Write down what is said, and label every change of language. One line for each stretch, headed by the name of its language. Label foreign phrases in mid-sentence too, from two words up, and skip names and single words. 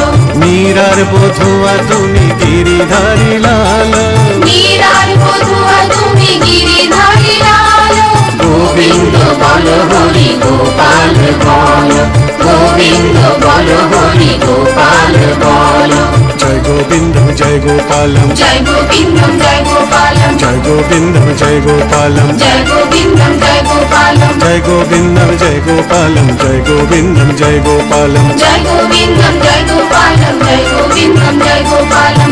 Bangla: মীরার বধুয়া তুমি গিরিধারী লালো, মীরার বধুয়া তুমি গিরিধারী লালো, গোবিন্দ বলো হরি গোপাল বলো, গোবিন্দ বলো হরি গোপাল বলো,
Sanskrit: জয় গোবিন্দ জয় গোপালম, জয় গোবিন্দম জয় গোপালম, জয় গোবিন্দ জয় গোপালম, জয় গোবিন্দম জয় গোপালম, জয় গোবিন্দম জয় গোপালম, জয় গোবিন্দম জয় গোপালম, জয় গোবিন্দম জয় গোপালম, জয় গোবিন্দম জয় গোপালম,